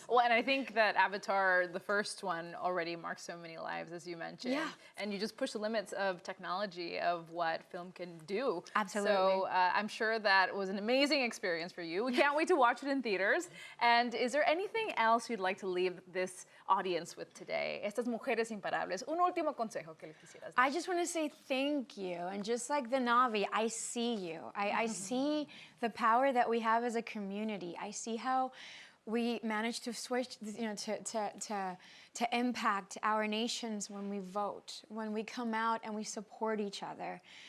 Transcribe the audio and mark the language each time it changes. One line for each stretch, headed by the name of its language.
English: Well, and I think that Avatar, the first one, already marked so many lives, as you mentioned. Yeah. And you just push the limits of technology, of what film can do. Absolutely. So I'm sure that was an amazing experience for you. We can't wait to watch it in theaters. And is there anything else you'd like to leave this audience with today?
Spanish: Estas mujeres imparables. Un último consejo que le quisieras dar.
English: I just want to say thank you. And just like the Navi, I see you. I see the power that we have as a community. I see how we manage to switch, to impact our nations when we vote, when we come out and we support each other.